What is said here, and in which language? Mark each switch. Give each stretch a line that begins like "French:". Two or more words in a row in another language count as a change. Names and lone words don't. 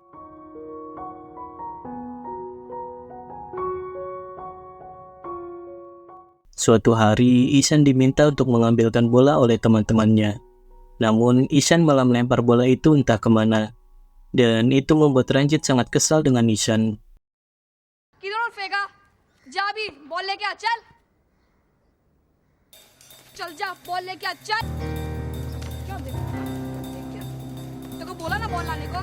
Indonesian: Suatu hari, Ishan diminta untuk mengambilkan bola oleh teman-temannya. Namun, Ishan malah melempar bola itu entah kemana. Dan itu membuat Ranjit sangat kesal dengan Ishan.
Hindi: किधर फेंका? जा भी बॉल लेके आ चल। चल जा बॉल लेके आ चल। क्या देख क्या? तेरे को बोला ना बॉल लाने को।